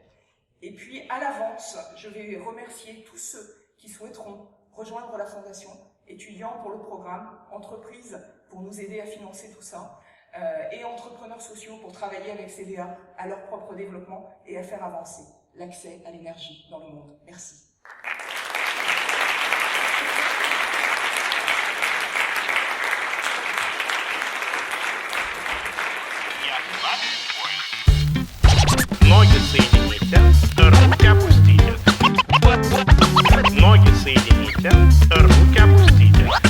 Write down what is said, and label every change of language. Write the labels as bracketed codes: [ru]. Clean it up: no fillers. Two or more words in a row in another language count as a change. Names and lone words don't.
[fr] Et puis, à l'avance, je vais remercier tous ceux qui souhaiteront rejoindre la Fondation, étudiants pour le programme, entreprises pour nous aider à financer tout ça, et entrepreneurs sociaux pour travailler avec CVA à leur propre développement et à faire avancer l'accès à l'énergie dans le monde. Merci. [ru] Ноги соедините, руки опустите. Ноги соедините, руки опустите.